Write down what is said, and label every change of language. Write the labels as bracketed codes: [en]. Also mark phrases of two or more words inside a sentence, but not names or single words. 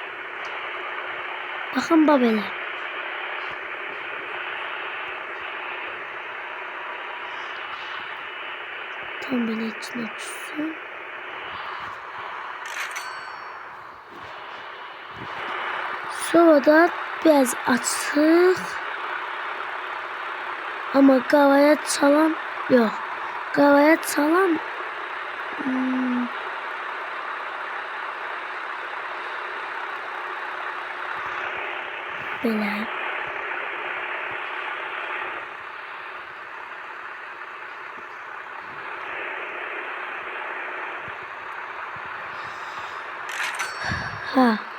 [az] Baxın belə. Tam belə [tr] içine düşsün. [az] Sonra da biraz açıq. [tr] Ama qavaya çalan yok. [az] Qavaya çalan belə. Ha.